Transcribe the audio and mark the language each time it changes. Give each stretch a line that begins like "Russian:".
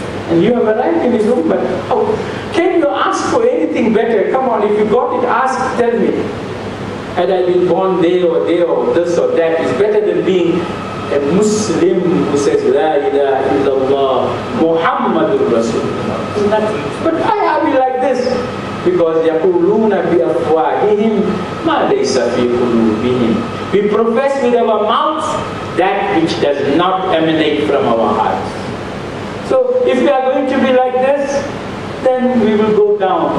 English: And you have arrived in his ummah. Oh, can you ask for anything better? Come on, if you got it, ask, tell me. Had I been born there or this or that, is better than being a Muslim who says,
Arabic: La ilaha illallah, Muhammadur Rasulullah.
English: But why are we like this? Because
Arabic: يَقُولُونَ بِأَفْوَاهِهِمْ مَا لَيْسَ فِي قُلُوبِهِمْ.
English: We profess with our mouths that which does not emanate from our hearts. So if we are going to be like this, then we will go down.